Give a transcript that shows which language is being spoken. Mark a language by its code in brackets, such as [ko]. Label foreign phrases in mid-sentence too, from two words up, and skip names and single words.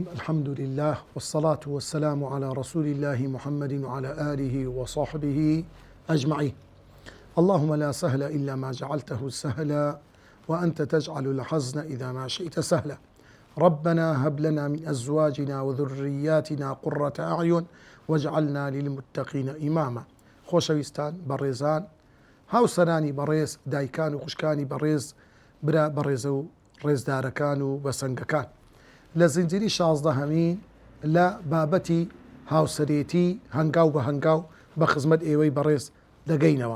[ar] الحمد لله والصلاة والسلام على رسول الله محمد وعلى آله وصحبه أجمعين. اللهم لا سهل إلا ما جعلته سهلا وأنت تجعل الحزن إذا ما شئت سهلا. ربنا هب لنا من أزواجنا وذرياتنا قرة أعين واجعلنا للمتقين إماما. [ckb] خۆشەویستان بەڕێزان، هاوسەرانی بەڕێز، دایکان و خوشکانی بەڕێز، برا بەڕێزە و ڕێزدارەکان و بەسەنگەکان، لە زنجیری 16هەمین لە بابەتی هاوسەرێتی هەنگاو بە هەنگاو بە خزمەت ئێوەی بەڕێز دەگەینەوە.